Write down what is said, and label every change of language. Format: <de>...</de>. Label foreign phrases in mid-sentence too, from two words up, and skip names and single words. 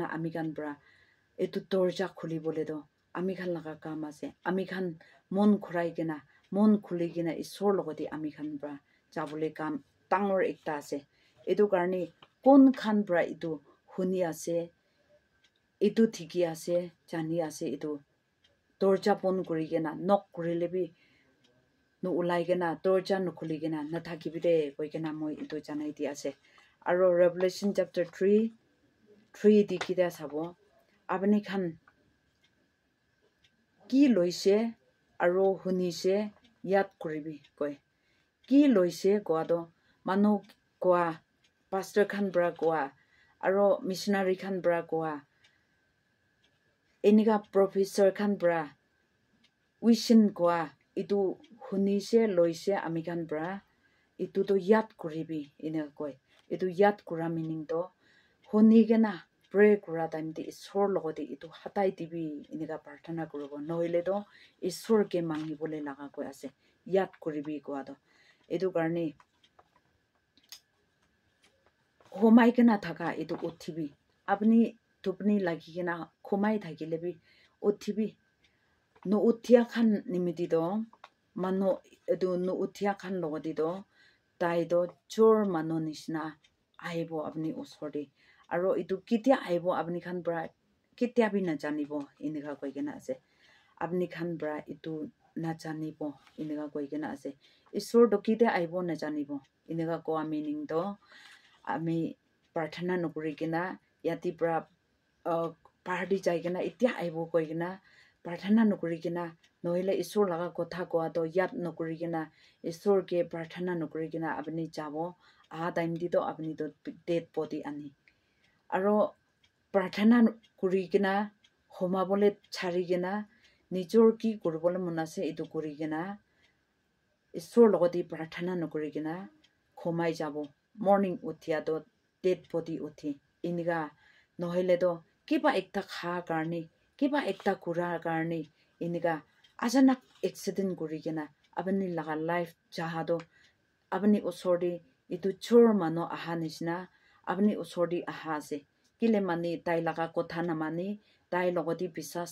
<nag>ami kan bra itu torja khuli bole do ami khan laga kam ase ami khan mon khurai gena mon khuli gena isor logoti ami khan bra jabole kam tangor ekta ase itu karni kon khan bra itu huni ase itu thiki ase jani ase itu torja pon kuri gena nok kuri lebi no ulai gena torja no khuli gena na thaki bide koi gena moi itu janai di ase aro Revelation chapter 3 di kida sabo apni khan ki loise aro hunise yat kuribi koi ki loise kwa do manu kwa pastor khan bra kwa aro missionary khan bra kwa eniga professor khan bra wishin kwa itu hunise loise ami khan bra itu to yat kuribi ina koi itu yat kura meaning to honi gena pray kura time di isor logoti itu hatai dibi iniga prarthana kurobo nohile to isor ke mangi bole laga koi ase yat kuribi kwa do itu karni homai gena thaka itu uthibi apni tupni lagi gena khomai thakile bi uthibi no uthia khan nimiti do mano edu no uthia khan logoti do tai do chor mano nishna aibo apni osori aro itu kitia aibo apni khan bra kitia bi na janibo inega koi gena ase apni khan bra itu na janibo inega koi gena ase isor do kitia aibo na janibo inega ko meaning do ami prarthana nokuri gena yati bra party jai gena itia aibo koi gena prarthana nokuri gena nohile isor laga kotha ko to yat nokuri gena isor ke prarthana nokuri gena apni jabo a time di to apni to dead body ani aro prarthana kuri gena homa bole chari gena nijor ki kurbole monase itu kuri gena isor logoti prarthana nokuri gena khomai jabo morning uthia to dead body uthi iniga nohile do kiba ekta kha karni kiba ekta kura karni iniga ajanak accident kuri gena apni laga life jahado apni osori itu chor mano aha nishna apni osori aha ase kile mani tai laga kotha na mani tai logoti bisas</nag>